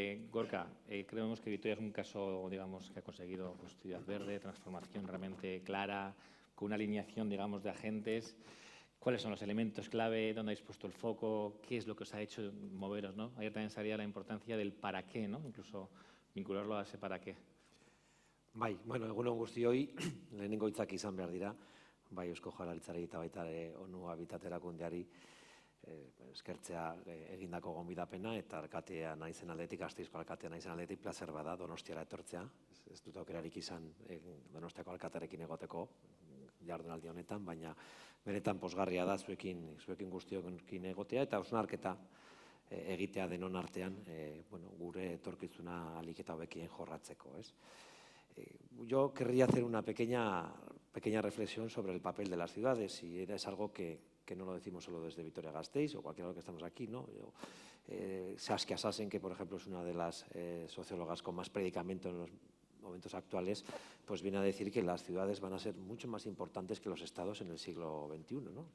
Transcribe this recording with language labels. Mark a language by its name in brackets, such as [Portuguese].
[Spanish] Gorka, creemos que Vitoria es un caso, digamos, que ha conseguido pues, ciudad verde, transformación realmente clara, con una alineación, digamos, de agentes. ¿Cuáles son los elementos clave? ¿Dónde habéis puesto el foco? ¿Qué es lo que os ha hecho moveros, ¿no? Ayer también salía la importancia del para qué, ¿no? Incluso vincularlo a ese para qué. [Basque] Bai, bueno, egunon guztioi, lehenengo hitzak izan behar dira, bai Eusko Jaurlaritzari eta baita ONU Habitat erakundeari eskertzea egindako gonbidapena, eta alkatea naizen aldetik, Gasteizko alkatea naizen aldetik, plazer bada Donostiara etortzea. Ez dut aukerarik izan Donostiako alkatearekin egoteko jardunaldi honetan, baina benetan pozgarria da zuekin guztiokin egotea, eta hausnarketa egitea denon artean gure etorkizuna ahalik eta hobekien jorratzeko, ez? [Spanish] Yo querría hacer una pequeña reflexión sobre el papel de las ciudades, y es algo que no lo decimos solo desde Vitoria-Gasteiz o cualquiera de los que estamos aquí, ¿no? Saskia Sassen, que por ejemplo es una de las sociólogas con más predicamento en los momentos actuales, pues viene a decir que las ciudades van a ser mucho más importantes que los estados en el siglo XXI, ¿no?